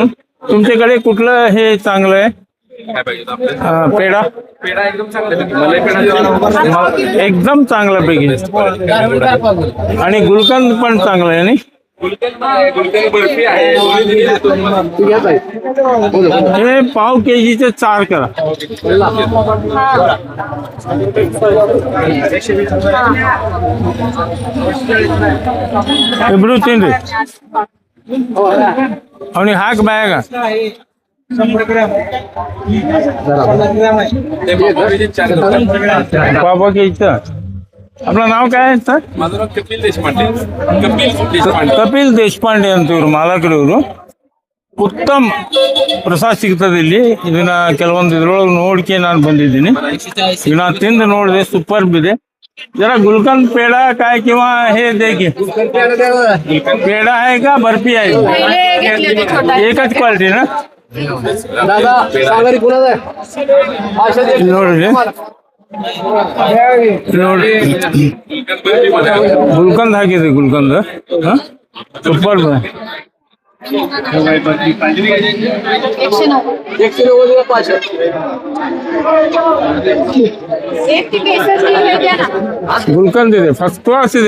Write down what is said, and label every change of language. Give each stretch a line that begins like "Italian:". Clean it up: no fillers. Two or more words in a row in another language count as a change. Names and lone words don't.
Marathi: तुमच्याकडे कुठलं हे चांगलं आहे? पेढा एकदम चांगला पैकी, आणि गुलकंद पण चांगलं आहे. नाही हे पाव केजीचे 4 करा.
Kannada: ಇಬ್ರು ತಿನ್ರಿ. ಅವನಿಗೆ ಹಾಕಿ ಬ್ಯಾಗ.
Marathi: पाव घ्यायचं. आपलं नाव काय आहे सर?
Kannada: ಕಪಿಲ್ ದೇಶಪಾಂಡೆ ಅಂತ ಇವ್ರು ಮಾಲಕರು. ಇವರು ಉತ್ತಮ ಪ್ರಸಾದ ಸಿಗ್ತದೆ ಇಲ್ಲಿ. ಇದನ್ನ ಕೆಲವೊಂದು ಇದ್ರೊಳಗೆ ನೋಡ್ಕೆ ನಾನು ಬಂದಿದ್ದೀನಿ. ಈಗ ನಾನು ತಿಂದು ನೋಡಿದೆ, ಸೂಪರ್ ಇದೆ.
Marathi: जरा गुलकंद पेढा काय किंवा हे दे की. पेढा आहे का बर्फी आहे? एकच क्वालिटी ना.
Kannada: ನೋಡ್ರಿ ನೋಡಿ, ಗುಲ್ಕಂದ್ ಹಾಕಿದ್ರಿ. ಗುಲ್ಕಂದ್ ಸೂಪರ್. ಗುಲ್ಕಂದ್ ಇದೆ,
English: first class
Kannada: ಇದೆ.